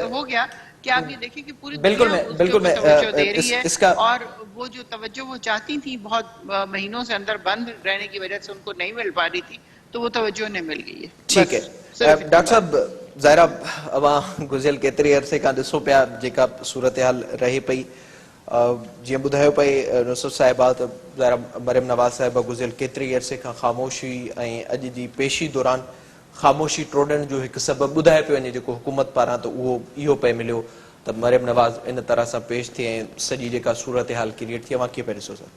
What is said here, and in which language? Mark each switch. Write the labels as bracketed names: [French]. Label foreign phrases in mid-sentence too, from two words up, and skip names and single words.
[Urdu] ہو گیا کہ آپ یہ دیکھیں کہ پوری بالکل دنیا میں اس کے اوپر توجہ دے رہی ہے, اس کا اور وہ جو توجہ وہ چاہتی تھی بہت مہینوں سے اندر بند رہنے کی وجہ سے ان کو نہیں مل پا رہی تھی, تو وہ توجہ انہیں مل گئی ہے. ٹھیک ہے ڈاکٹر صاحب, [Sindhi] ظاہرہ اواں گزریل کیتری عرصے کھان ॾिसो पिया जेका सूरत-हाल रहे पई, जीअं ॿुधायो पई नुसरत साहिबा त ज़ाहिरा मरियम नवाज़ साहिबा गुज़िरियल केतिरे अरसे खां ख़ामोशी ऐं अॼु जी पेशी दौरान ख़ामोशी टोड़ण जो हिकु सबबु ॿुधाए पियो वञे जेको हुकूमत पारां, त उहो इहो पियो मिलियो त मरियम नवाज़ इन तरह सां पेश थिए ऐं सॼी जेका सूरत-हाल क्रिएट थी. अवां कीअं पिया ॾिसो सर?